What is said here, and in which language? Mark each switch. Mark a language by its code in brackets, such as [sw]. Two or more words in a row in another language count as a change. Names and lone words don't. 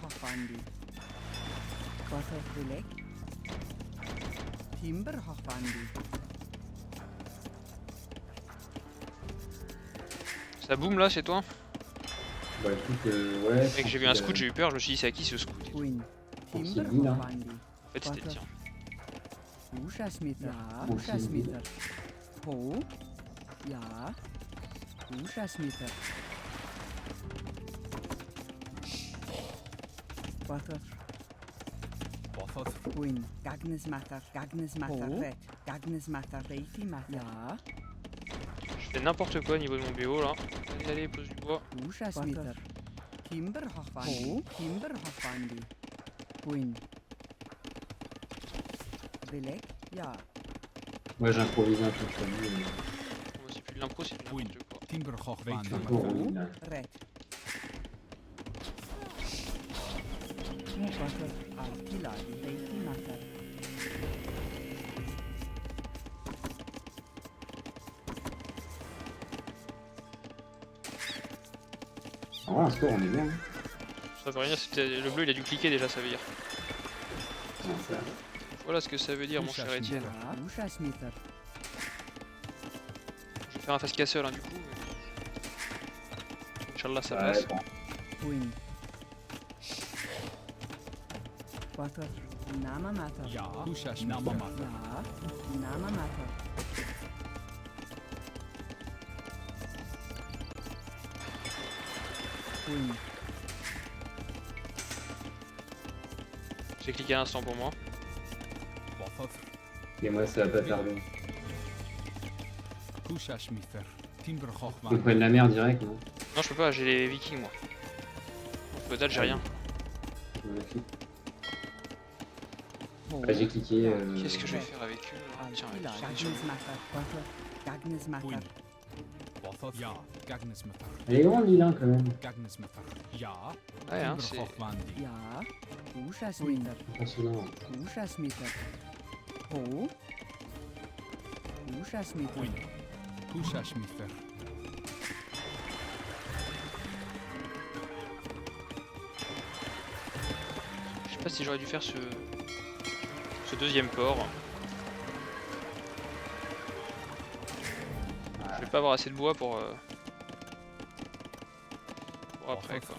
[fr] Timberhoffandi. Watervillek. Timberhoffandi. Ça boum là, c'est toi? Bah écoute, ouais. Mec, j'ai vu un scout, j'ai eu peur, je me suis dit c'est à qui ce scout? Queen On s'est dit là. Timberhoffandi. En fait, c'était le tien. Ushasmitter. On Ushasmitter. Ho. Ja. Ushasmitter. Water. Queen. Gagnesmatter. Gagnesmatter. Red. Gagnesmatter. Reifimatter. Ja. Je fais n'importe quoi au niveau de mon BO là. Allez, allez, pose du bois. Ushasmitter. Timberhoffandi. Timberhoffandi. Queen. Villek. Ja. Moi j'improvise un peu comme lui. Bon, c'est plus de l'impro, c'est de n'importe quoi. C'est un peu relou, là. Red. Water. Altilagi. Reifimatter. En vrai, un score, on est bien. Hein. Ça veut rien dire, le bleu il a dû cliquer déjà, ça veut dire. Non, ça... Voilà ce que ça veut dire, mon cher Étienne. Ja. Ushasmitter. Je vais faire un face casseur hein, du coup. Inch'Allah, ça Ouais, passe. bon. Queen. Water. Namamatter. Ja, Ja. Namamatter. Queen. J'ai cliqué un instant pour moi. Et moi, ça va pas tarder. Timber Je me prenne la mer direct, non? Non, je peux pas, j'ai les vikings moi. Donc, date, j'ai rien. Ho. Bah, j'ai cliqué. Qu'est-ce que je vais faire avec eux là? Tiens, Altilagi. je vais sur- Gagnesmatter. Water. Gagnesmatter. Ja, Gagnesmatter. Elle est grande l'île, hein, quand même. Gagnesmatter. Ja, Ouais, hein, c'est. Timberhoffwandi. Ja. Ushasmitter. Impressionnant. Ushasmitter. Ho. Ushasmitter. Queen. Kushashmitter. Je sais pas si j'aurais dû faire ce deuxième port. Je vais pas avoir assez de bois pour après quoi.